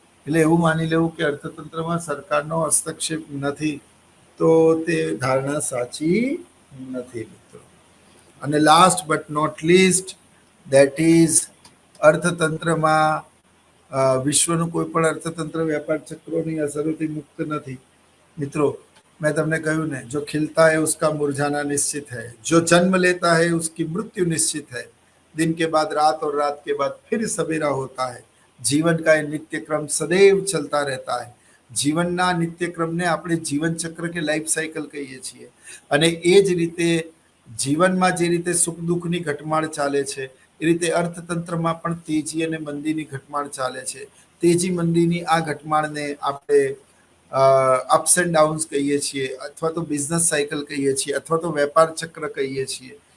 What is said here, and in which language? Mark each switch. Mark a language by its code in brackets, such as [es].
[gu] એટલે એવું માની લેવું કે અર્થતંત્રમાં સરકારનો હસ્તક્ષેપ નથી, તો તે ધારણા સાચી નથી મિત્રો. અને [en] last but not least, that is [gu] અર્થતંત્રમાં વિશ્વનું કોઈ પણ અર્થતંત્ર વેપાર ચક્રોની અસરોથી મુક્ત નથી મિત્રો. [hi] मैं [gu] તમને કહ્યું ને, [hi] जो खिलता है उसका मुरझाना निश्चित है, जो जन्म लेता है उसकी मृत्यु निश्चित है, दिन के बाद रात और रात के बाद फिर सवेरा होता है, जीवन का ये नित्य क्रम सदैव चलता रहता है. [gu] જીવનના નિત્યક્રમને આપણે જીવન ચક્ર કે લાઈફ સાયકલ કહીએ છીએ. અને એ જ રીતે જીવનમાં જે રીતે સુખ દુઃખની ઘટમાળ ચાલે છે, એ રીતે અર્થતંત્રમાં પણ તેજી અને મંદીની ઘટમાળ ચાલે છે. તેજી મંદીની આ ઘટમાળને આપણે અપ્સ એન્ડ ડાઉન્સ કહીએ છીએ, અથવા તો બિઝનેસ સાયકલ કહીએ છીએ, અથવા તો વેપાર ચક્ર કહીએ છીએ.